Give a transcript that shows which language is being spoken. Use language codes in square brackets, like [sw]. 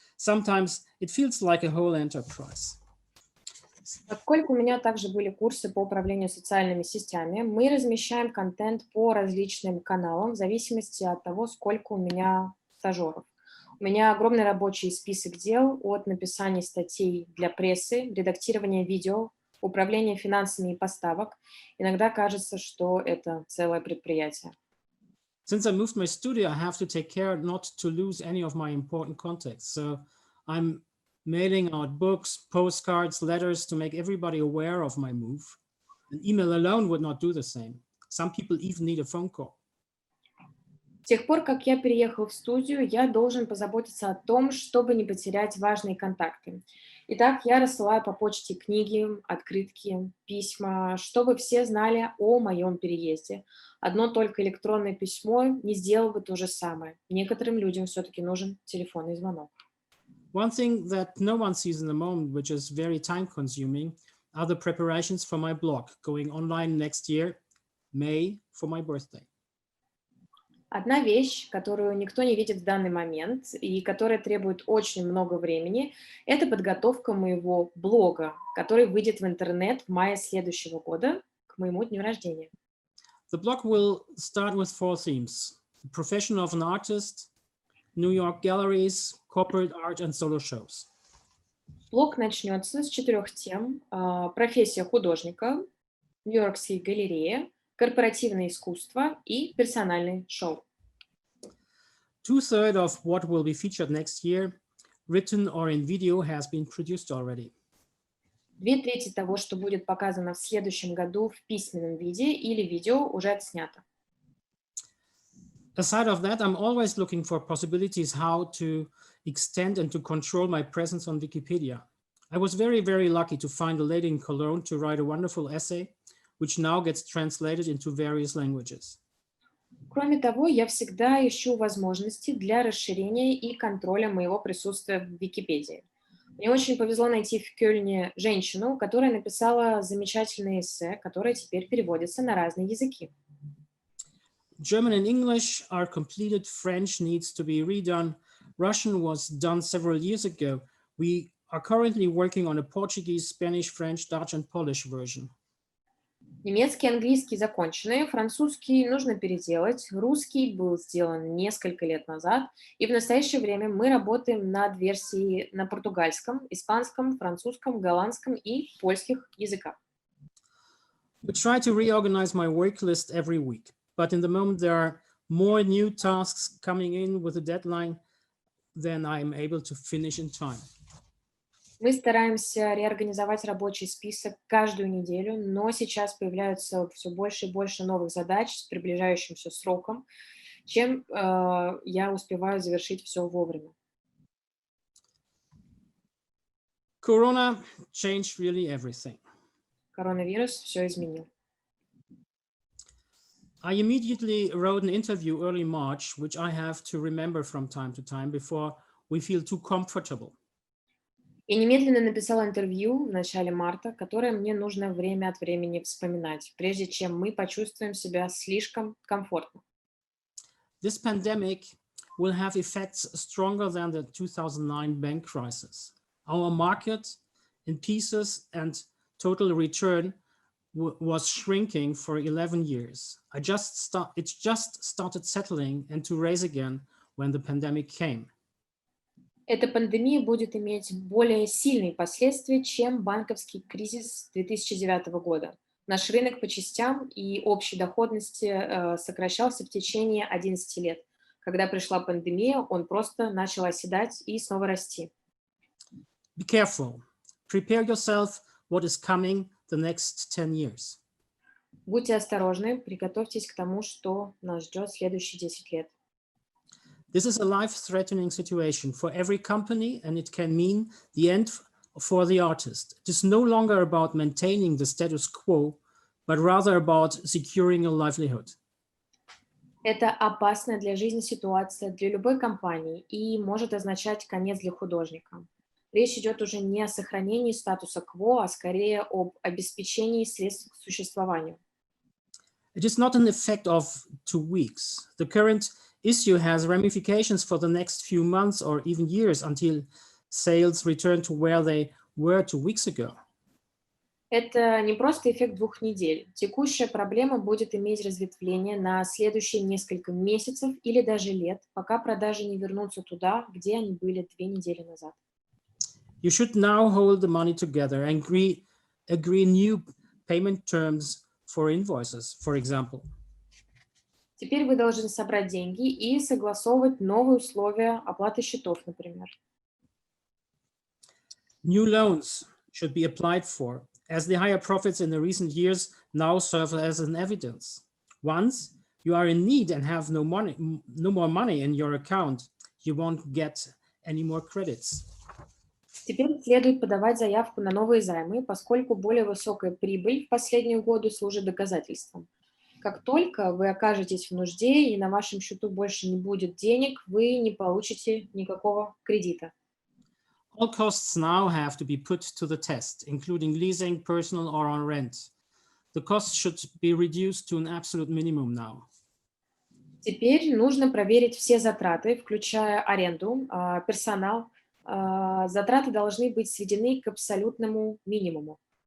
[en] Sometimes it feels like a whole enterprise. [ru] Поскольку у меня также были курсы по управлению социальными сетями, мы размещаем контент по различным каналам в зависимости от того, сколько у меня стажеров. У меня огромный рабочий список дел от написания статей для прессы, редактирования видео, управления финансами и поставок. Иногда кажется, что это целое предприятие. [en] Since I moved my studio, I have to take care not to lose any of my important contacts. So I'm mailing out books, postcards, letters to make everybody aware of my move. An email alone would not do the same. Some people even need a phone call. [ru] С тех пор, как я переехал в студию, я должен позаботиться о том, чтобы не потерять важные контакты. Итак, я рассылаю по почте книги, открытки, письма, чтобы все знали о моем переезде. Одно только электронное письмо не сделало бы то же самое. Некоторым людям все-таки нужен телефонный звонок. [en] One thing that no one sees in the moment, which is very time-consuming, are the preparations for my blog, going online next year, May, for my birthday. [ru] Одна вещь, которую никто не видит в данный момент и которая требует очень много времени, это подготовка моего блога, который выйдет в интернет в мае следующего года, к моему дню рождения. [en] The blog will start with 4 themes: the profession of an artist, New York galleries, corporate art and solo shows. [ru] Блог начнется с 4 тем: профессия художника, Нью-Йоркские галереи, корпоративное искусство и персональные шоу. [en] 2/3 of what will be featured next year, written or in video, has been produced already. [ru] 2/3 того, что будет показано в следующем году в письменном виде или видео, уже отснято. [en] Aside of that, I'm always looking for possibilities how to extend and to control my presence on Wikipedia. I was very, very lucky to find a lady in Cologne to write a wonderful essay, which now gets translated into various languages. [ru] Кроме того, я всегда ищу возможности для расширения и контроля моего присутствия в Википедии. Мне очень повезло найти в Кёльне женщину, которая написала замечательное эссе, которое теперь переводится на разные языки. [en] German and English are completed. French needs to be redone. Russian was done several years ago. We are currently working on a Portuguese, Spanish, French, Dutch and Polish version. [ru] Немецкий, английский закончены, французский нужно переделать, русский был сделан несколько лет назад, и в настоящее время мы работаем над версией на португальском, испанском, французском, голландском и польских языках. [en] We try to reorganize my work list every week, but in the moment there are more new tasks coming in with a deadline than I am able to finish in time. [ru] Мы стараемся реорганизовать рабочий список каждую неделю, но сейчас появляются все больше и больше новых задач с приближающимся сроком, чем я успеваю завершить все вовремя. [en] Corona changed really everything. [ru] Коронавирус все изменил. [en] I immediately wrote an interview early March, which I have to remember from time to time before we feel too comfortable. [ru] Я немедленно написала интервью в начале марта, которое мне нужно время от времени вспоминать, прежде чем мы почувствуем себя слишком комфортно. [en] This pandemic will have effects stronger than the 2009 bank crisis. Our market in pieces and total return was shrinking for 11 years. It just started settling and to raise again when the pandemic came. [ru] Эта пандемия будет иметь более сильные последствия, чем банковский кризис 2009 года. Наш рынок по частям и общей доходности сокращался в течение 11 лет. Когда пришла пандемия, он просто начал оседать и снова расти. [en] Be careful. Prepare yourself what is coming the next 10 years. [ru] Будьте осторожны, приготовьтесь к тому, что нас ждет следующие 10 лет. [en] This is a life-threatening situation for every company, and it can mean the end for the artist. It is no longer about maintaining the status quo, but rather about securing a livelihood. [ru] Это опасная для жизни ситуация для любой компании и может означать конец для художника. Речь идет уже не о сохранении статуса кво, а скорее об обеспечении средств к существованию. [en] It is not an effect of 2 weeks. The current issue has ramifications for the next few months or even years until sales return to where they were 2 weeks ago. [ru] Это не просто эффект 2 недель. Текущая проблема будет иметь разветвление на следующие несколько месяцев или даже лет, пока продажи не вернутся туда, где они были 2 недели назад. [en] You should now hold the money together and agree new payment terms for invoices, for example. [ru] Теперь вы должны собрать деньги и согласовывать новые условия оплаты счетов, например. [en] New loans should be applied for, as the higher profits in the recent years now serve as an evidence. Once you are in need and have no more money in your account, you won't get any more credits. [ru] Теперь следует подавать заявку на новые займы, поскольку более высокая прибыль в последние годы служит доказательством. Как только вы окажетесь в нужде и на вашем счету больше не будет денег, вы не получите никакого кредита. [en] All costs now have to be put to the test, including leasing, personal or on rent. The costs should be reduced to an absolute minimum now. [ru] Теперь нужно проверить все затраты, включая аренду, персонал. Затраты должны быть сведены к абсолютному минимуму.